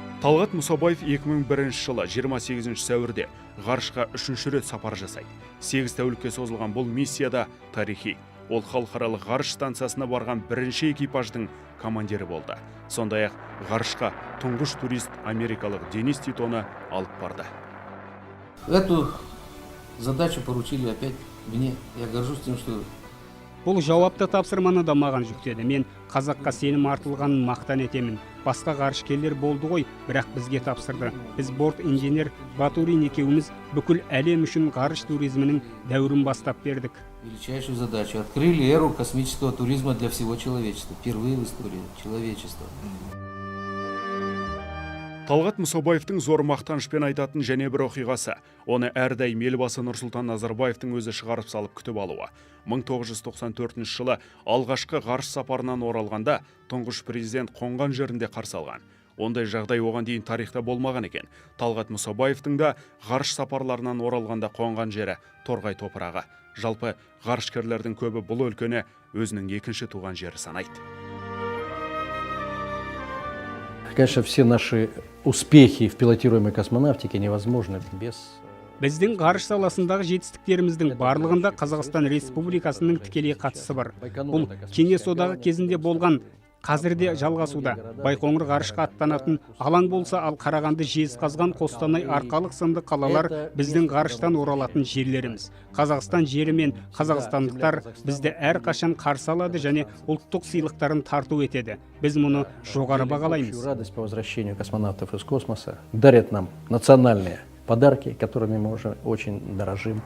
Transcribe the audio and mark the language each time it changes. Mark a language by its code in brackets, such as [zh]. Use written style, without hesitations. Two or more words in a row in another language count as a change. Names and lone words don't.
[kk] Талғат Мұсабаев 2001 жылы 28 сәуірде ғарышқа 3-ші рет сапар жасайды. 8 тәулікке созылған бұл миссияда тарихи. Ол халықаралық ғарыш станциясына барған бірінші экипаждың командирі болды. Сондай-ақ ғарышқа тұңғыш турист америкалық Денис Титоны алып барды. [ru] Эту задачу поручили опять мне. Я горжусь тем, что [kk] Бұл жауапты тапсырманы да маған жүктеді. Мен қазаққа сенім артылғанын мақтан етемін. Басқа ғарышкерлер болды ғой, бірақ бізге тапсырды. Біз борт инженер Батурин екеуміз бүкіл әлем үшін ғарыш туризмінің дәуірін бастап бердік. [ru] величайшую задачу. Открыли эру космического туризма для всего человечества. Впервые в истории человечества. [kk] Талғат Мұсабаевтың зор мақтанышпен айтатын және бір оқиғасы. Оны әрдайым елбасы Нұрсұлтан Назарбаевтың өзі шығарып салып күтіп алуы. 1994 жылы алғашқы ғарыш сапарынан оралғанда тұңғыш президент қонған жерінде қарсы алған. Ондай жағдай оған дейін тарихта болмаған екен. Талғат Мұсабаевтың да ғарыш сапарларынан оралғанда қонған жері Торғай топырағы. Жалпы ғарышкерлердің көбі бұл өлкені өзінің екінші туған жері санайды. [ru] Конечно, все наши успехи в пилотируемой космонавтике невозможны без... [kk] Біздің ғарыш саласындағы жетістіктеріміздің барлығында Қазақстан Республикасының тікелей қатысы бар. Бұл Кеңес одағы кезінде болған, қазірде жалғасуда. Байқоңыр ғарышқа аттанатын алаң болса, ал Қарағанды, Жезқазған, Қостанай, Арқалық сынды қалалар біздің ғарыштан оралатын жерлеріміз. Қазақстан жері мен қазақстандықтар бізді әрқашан қарсы алады және ұлттық сыйлықтарын тарту етеді. Біз мұны жоғары бағалаймыз. [ru] Радость по возвращению космонавтов из космоса дарят нам национальные подарки, которыми мы уже очень дорожим.